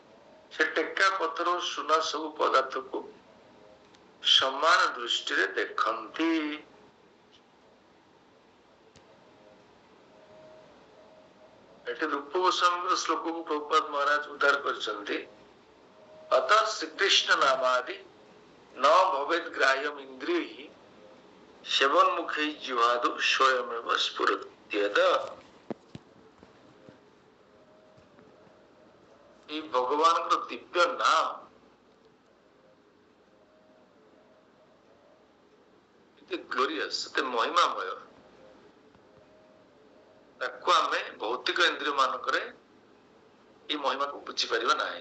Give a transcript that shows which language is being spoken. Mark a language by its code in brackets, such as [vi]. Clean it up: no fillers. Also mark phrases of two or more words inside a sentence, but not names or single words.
[or] ସେ ଟେକା ପଥର ଓ ସୁନା ସବୁ ପଦାର୍ଥକୁ ସମାନ ଦୃଷ୍ଟିରେ ଦେଖନ୍ତି। ଏଠି ରୂପ ଗୋସ୍ୱାମୀଙ୍କ ଶ୍ଲୋକକୁ ପ୍ରଭୁପାଦ ମହାରାଜ ଉଦ୍ଧାର କରିଛନ୍ତି। [sa] ଅତଃ ଶ୍ରୀକୃଷ୍ଣ ନାମାଦି न भवेत् ग्राह्यम् इन्द्रियैः सेवन्मुखै जिह्वादौ स्वयमेव स्फुरत्येत। [or] এই ଭଗବାନଙ୍କର ଦିବ୍ୟ ନାମ ଏତେ ଗ୍ଲୋରିୟସ୍, ଏତେ ମହିମାମୟ, ତାକୁ ଆମେ ଭୌତିକ ଇନ୍ଦ୍ରିୟ ମାନଙ୍କରେ এই ମହିମାକୁ ବୁଝିପାରିବା ନାହିଁ।